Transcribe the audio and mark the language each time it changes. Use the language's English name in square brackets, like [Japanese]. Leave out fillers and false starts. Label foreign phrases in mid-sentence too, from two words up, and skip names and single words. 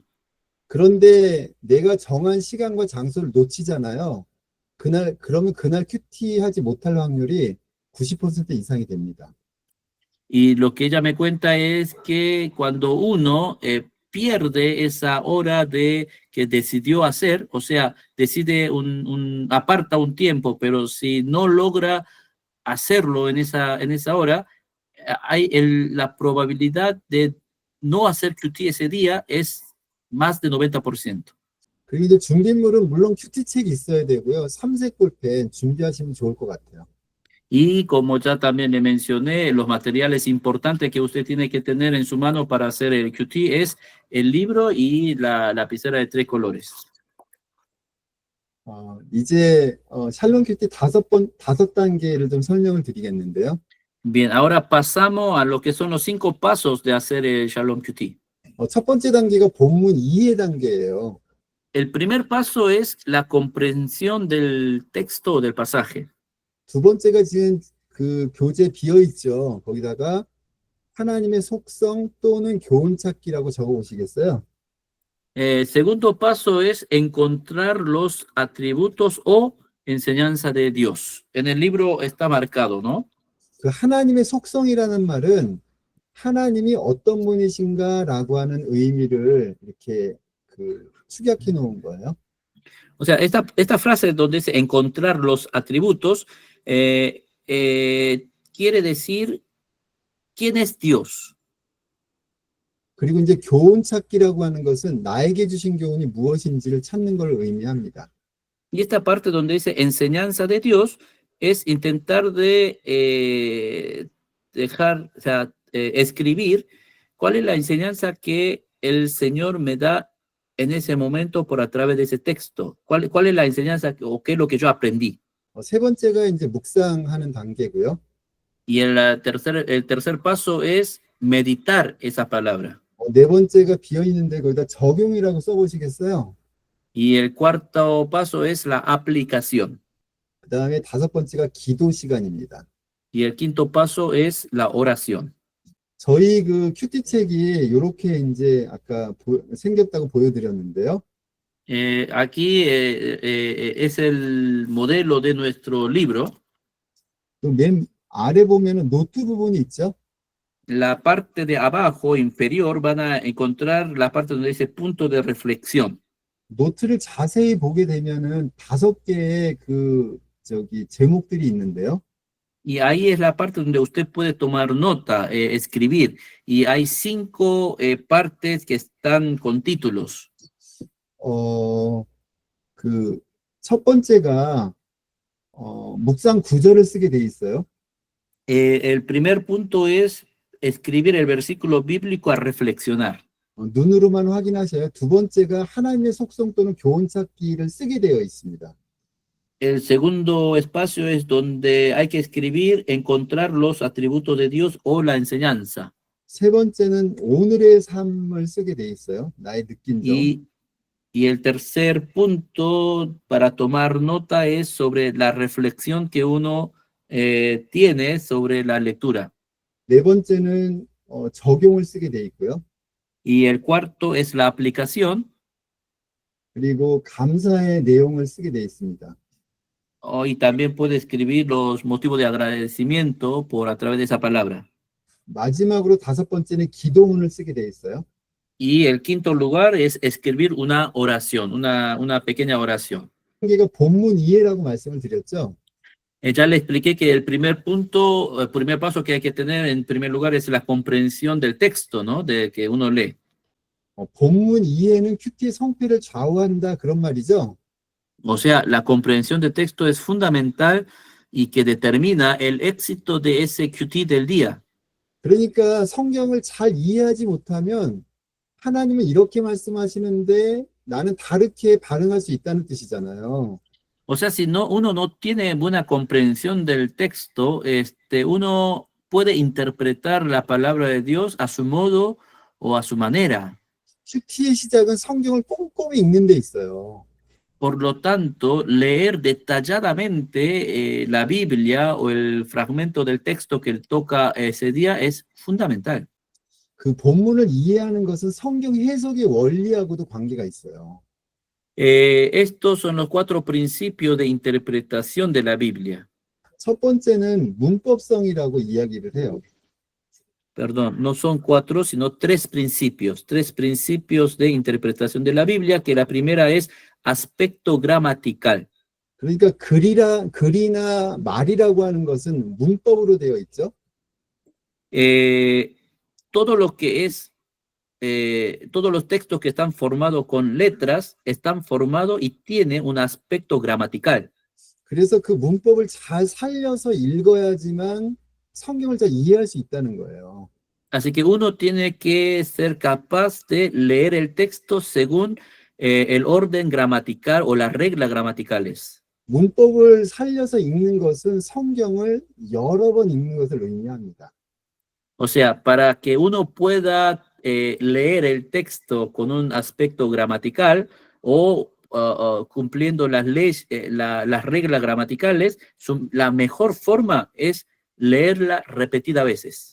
[Korean] 그런데 내가 정한 시간과 장소를 놓치잖아요. 그러면 그날 큐티 하지 못할 확률이 90% 이상이 됩니다. [Spanish] Y lo que ella me cuenta es que cuando uno pierde esa hora que decidió hacer, o sea, decide aparta un tiempo, pero si no logra hacerlo en esa hora, hay la probabilidad de no hacer QT ese día es más de 90%. [Korean] 그리고 이제 준비물은 물론 큐티 책이 있어야 되고요. 삼색 볼펜 준비하시면 좋을 것 같아요. [Spanish] Y como ya también le mencioné, los materiales importantes que usted tiene que tener en su mano para hacer el QT es el libro y la lapicera de 3 colores. [Korean] 이제 샬롬 큐티 다섯 단계를 좀 설명을 드리겠는데요. [Spanish] Bien, ahora pasamos a lo que son los 5 pasos de hacer el Shalom QT. [Korean] 첫 번째 단계가 본문 이해 단계예요. [Spanish] El primer paso es la comprensión del texto o del pasaje. [Korean] 두 번째가 지금 그 교재 비어 있죠. 거기다가 하나님의 속성 또는 교훈 찾기라고 적어 보시겠어요? [Spanish] Segundo paso es encontrar los atributos o enseñanza de Dios. En el libro está marcado, ¿no? [Korean] 그 하나님의 속성이라는 말은 하나님이 어떤 분이신가라고 하는 의미를 이렇게 그 축약해 놓은 거예요. [Spanish] O sea, esta frase donde dice encontrar los atributos quiere decir quién es Dios. [Korean] 그리고 이제 교훈 찾기라고 하는 것은 나에게 주신 교훈이 무엇인지를 찾는 걸 의미합니다. [Spanish] Y esta parte donde dice enseñanza de Dios es intentar de escribir cuál es la enseñanza que el Señor me da en ese momento por a través de ese texto. ¿Cuál es la enseñanza o qué es lo que yo aprendí? [Korean] 세 번째가 이제 묵상하는 단계고요. [Spanish] Y el tercer paso es meditar esa palabra. [Korean] 네 번째가 비어 있는데 거기다 적용이라고 써보시겠어요? [Spanish] Y el cuarto paso es la aplicación. [Korean] 그 다음에 다섯 번째가 기도 시간입니다. [Spanish] Y el quinto paso es la oración. [Korean] 저희 그 큐티 책이 이렇게 이제 아까 생겼다고 보여드렸는데요. [Spanish] Aquí es el modelo de nuestro libro. [Korean] 또 맨 아래 보면은 노트 부분이 있죠. [Spanish] La parte de abajo inferior van a encontrar la parte donde dice punto de reflexión. [Korean] 노트를 자세히 보게 되면은 5개의 그 제목들이 있는데요. [Spanish] Y ahí es la parte donde usted puede tomar nota, escribir. Y hay 5 partes que están con títulos. [Korean] 그 첫 번째가 묵상 구절을 쓰게 돼 있어요. [Spanish] El primer punto es escribir el versículo bíblico a reflexionar. [Korean] 눈으로만 확인하셔요. 두 번째가 하나님의 속성 또는 교훈 찾기를 쓰게 되어 있습니다. [Spanish] El segundo espacio es donde hay que escribir, encontrar los atributos de Dios o la enseñanza. [Korean] 세 번째는 오늘의 삶을 쓰게 돼 있어요. 나의 느낀 점. [Spanish] Y el tercer punto para tomar nota es sobre la reflexión que uno tiene sobre la lectura. [Korean] 네 번째는 적용을 쓰게 돼 있고요. [Spanish] Y el cuarto es la aplicación. [Korean] 그리고 감사의 내용을 쓰게 돼 있습니다. [Spanish] Y también puede escribir los motivos de agradecimiento por a través de esa palabra. [Korean] 마지막으로 다섯 번째는 기도문을 쓰게 돼 있어요. [Spanish] Y el quinto lugar es escribir una oración, una pequeña oración. [Korean] 이게 본문 이해라고 말씀을 드렸죠. [Spanish] Ya le expliqué que el primer punto, el primer paso que hay que tener en primer lugar es la comprensión del texto, ¿no? De que uno lee. [Korean] 본문 이해는 큐티의 성패를 좌우한다 그런 말이죠. [Spanish] O sea, la comprensión del texto es fundamental y que determina el éxito de ese QT del día. [Korean] 그러니까 성경을 잘 이해하지 못하면 하나님은 이렇게 말씀하시는데 나는 다르게 반응할 수 있다는 뜻이잖아요. [Spanish] O sea, si no, uno no tiene buena comprensión del texto, uno puede interpretar la palabra de Dios a su modo o a su manera. [Korean] 큐티의 시작은 성경을 꼼꼼히 읽는 데 있어요. [Spanish] Por lo tanto, leer detalladamente la Biblia o el fragmento del texto que toca ese día es fundamental. [Korean] 그 본문을 이해하는 것은 성경 해석의 원리하고도 관계가 있어요. [Spanish] Estos son los 4 principios de interpretación de la Biblia. [Korean] 첫 번째는 문법성이라고 이야기를 해요. [Spanish] Perdón, no son 4, sino 3 principios de interpretación de la Biblia, que la primera es aspecto gramatical. [Korean] 그러니까 글이나 말이라고 하는 것은 문법으로 되어 있죠. [Spanish] Todo lo que es, todos los textos que están formados con letras están formados y tienen un aspecto gramatical. [Korean] 그래서 그 문법을 잘 살려서 읽어야지만 성경을 잘 이해할 수 있다는 거예요. [Spanish] Así que uno tiene que ser capaz de leer el texto según el orden gramatical o las reglas gramaticales. [Korean] 문법을 살려서 읽는 것은 성경을 여러 번 읽는 것을 의미합니다. [Spanish] O sea, para que uno pueda leer el texto con un aspecto gramatical o cumpliendo las leyes, las reglas gramaticales, la mejor forma es leerla repetidas veces.